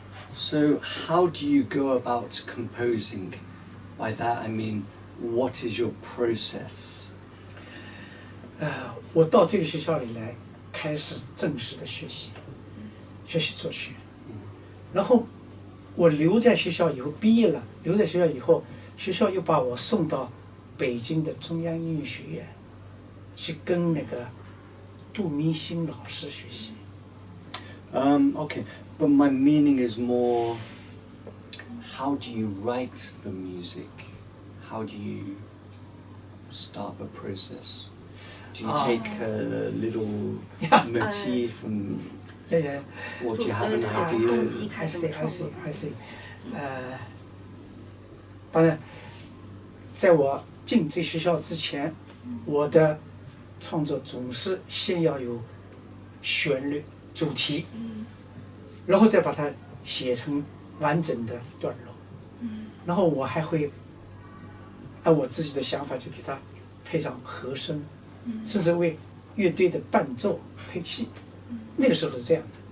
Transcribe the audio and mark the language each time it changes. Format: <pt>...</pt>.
<en>So how do you go about composing? By that I mean, what is your process?</en> <zh>我到这个学校里来，开始正式的学习作曲。然后我留在学校以后，毕业了，留在学校以后，学校又把我送到北京的中央音乐学院，去跟那个杜明星老师学习。</zh> <en>Okay, but my meaning is more, how do you write the music? How do you start the process? Do you take a little motif and, or do you have an idea? I see.</en> <zh>当然，在我进这学校之前，我的创作总是先要有旋律、主题，然后再把它写成完整的段落，然后我还会按我自己的想法去给它配上和声，甚至为乐队的伴奏配器。那个时候是这样的。</zh>